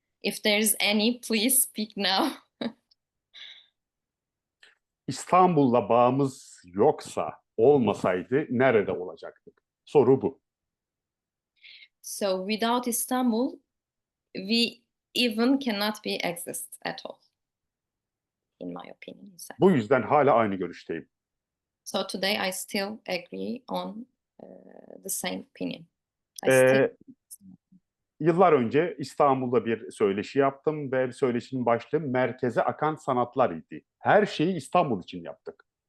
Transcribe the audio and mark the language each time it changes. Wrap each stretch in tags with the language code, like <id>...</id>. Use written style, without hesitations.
<en>If there's any, please speak now.</en> <tr>İstanbul'la bağımız yoksa, olmasaydı nerede olacaktık? Soru bu.</tr> <en>So without Istanbul, we even cannot be exist at all, in my opinion.</en> <tr>Bu yüzden hala aynı görüşteyim.</tr> <en>So today I still agree on the same opinion.</en> <tr>Yıllar önce İstanbul'da bir söyleşi yaptım ve söyleşinin başlığı merkeze akan sanatlar idi. Her şeyi İstanbul için yaptık.</tr>